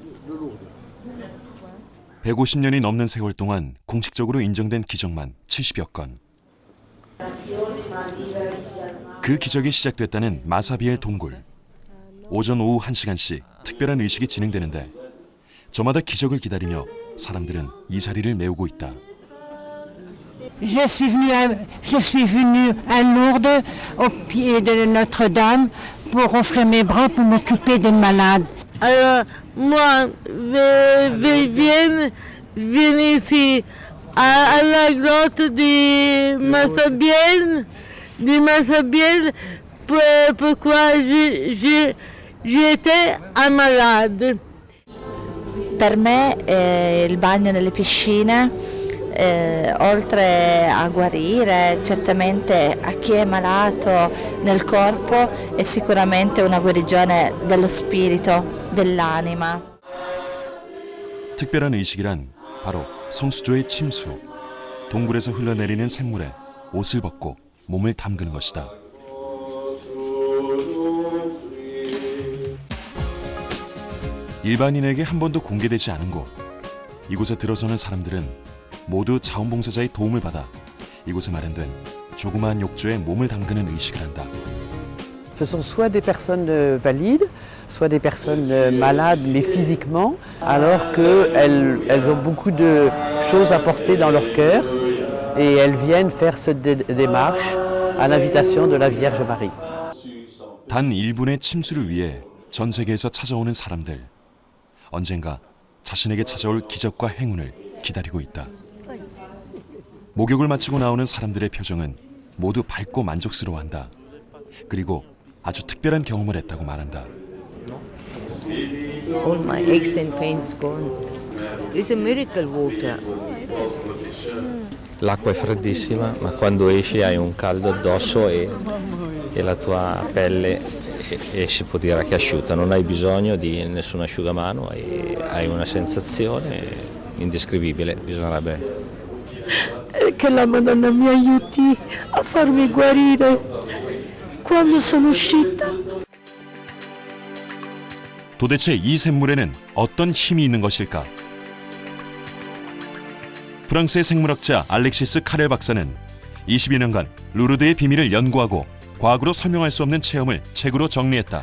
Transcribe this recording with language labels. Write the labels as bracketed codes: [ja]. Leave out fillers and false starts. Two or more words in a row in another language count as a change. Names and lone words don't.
[ko] 150년이 넘는 세월 동안 공식적으로 인정된 기적만 70여 건. 그 기적이 시작됐다는 마사비엘 동굴. 오전 오후 1시간씩 특별한 의식이 진행되는데 저마다 기적을 기다리며 사람들은 이 자리를 메우고 있다. [fr] Je suis venue à Lourdes, au pied de Notre-Dame, pour offrir mes bras pour m'occuper des malades. Alors, moi, viens ici, à la grotte de Massabielle, pourquoi j'étais malade. [it] Per me il bagno nelle piscine, oltre a guarire certamente a chi è malato nel corpo, è sicuramente una guarigione dello spirito, dell'anima. [ko] 특별한 의식이란 바로 성수조의 침수, 동굴에서 흘러내리는 샘물에 옷을 벗고 몸을 담그는 것이다. 일반인에게 한 번도 공개되지 않은 곳. 이곳에 들어서는 사람들은 모두 자원봉사자의 도움을 받아 이곳에 마련된 조그마한 욕조에 몸을 담그는 의식을 한다. [fr] Ce sont soit des personnes valides, soit des personnes malades mais physiquement, alors qu'elles ont beaucoup de choses à porter dans leur cœur et elles viennent faire cette démarche à l'invitation de la Vierge Marie. [ko] 단 1분의 침수를 위해 전 세계에서 찾아오는 사람들. 언젠가 자신에게 찾아올 기적과 행운을 기다리고 있다. 목욕을 마치고 나오는 사람들의 표정은 모두 밝고 만족스러워한다. 그리고 아주 특별한 경험을 했다고 말한다. [en] All my aches and pains gone. It's a miracle water. [it] L'acqua è freddissima, ma quando esci hai un caldo addosso e la tua pelle si può dire che è asciutta, non hai bisogno di nessun asciugamano e hai una sensazione indescrivibile, bisognerebbe. Che la Madonna mi aiuti a farmi guarire quando sono uscita. [ko] 도대체 이 샘물에는 어떤 힘이 있는 것일까? 프랑스의 생물학자 알렉시스 카렐 박사는 22년간 루르드의 비밀을 연구하고 과학으로 설명할 수 없는 체험을 책으로 정리했다.